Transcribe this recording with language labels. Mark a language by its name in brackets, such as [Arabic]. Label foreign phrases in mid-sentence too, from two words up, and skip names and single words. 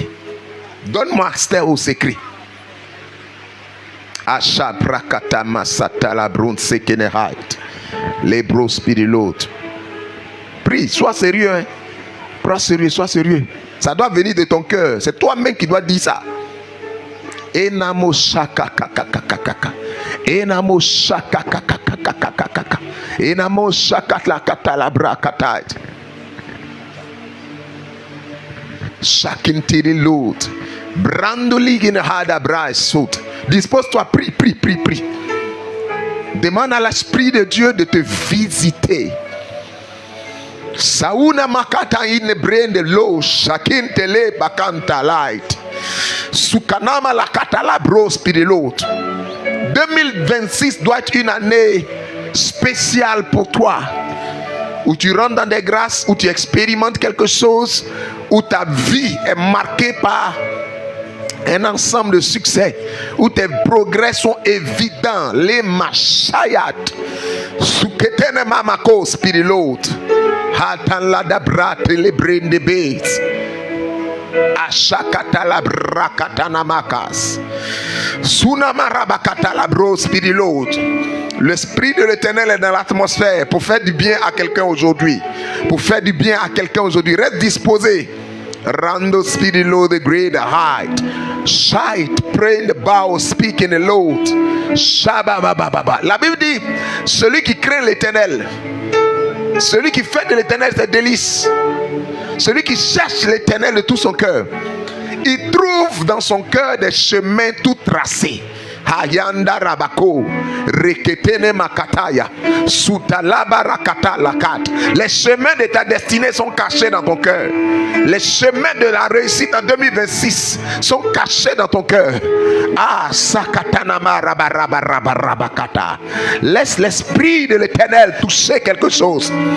[French] Donne-moi accès au secret. Asha prakata masata la brun sekenehat. Les bros spirilot. Prie, sois sérieux. Hein? Sois sérieux. Ça doit venir de ton cœur. C'est toi-même qui dois dire ça. Enamo shaka kakakakaka. Enamo shaka kakakakaka. Enamo shaka la katalabra katat. Shakintiri load. Brandoli in hada bra sout. Dispose-toi, prie. Demande à l'Esprit de Dieu de te visiter. Sauna makata in brain de l'eau. Shakin tele bakanta light. Sukanama la katala bro spirilot. 2026 doit être une année spéciale pour toi. Où tu rentres dans des grâces, où tu expérimentes quelque chose, où ta vie est marquée par un ensemble de succès, où tes progrès sont évidents. Les machayat, suketene mamako spirilot, hatan la dabra telebrain de base, ashakata la brakatana makas, sunamarabakata la bro spirilot. L'Esprit de l'Éternel est dans l'atmosphère pour faire du bien à quelqu'un aujourd'hui. Reste disposé. Rando spirilo [English] the great height. Shite, pray in the bow, speak in the Lord. Shababababa. [French] La Bible dit, celui qui craint l'Éternel, celui qui fait de l'Éternel ses délices, celui qui cherche l'Éternel de tout son cœur, il trouve dans son cœur des chemins tout tracés. Hayanda rabako reketene makataya sutalaba rakata lakat. Les chemins de ta destinée sont cachés dans ton cœur. Les chemins de la réussite en 2026 sont cachés dans ton cœur. Ah sakatanama rabarabarabarabakata. Laisse l'Esprit de l'Éternel toucher quelque chose.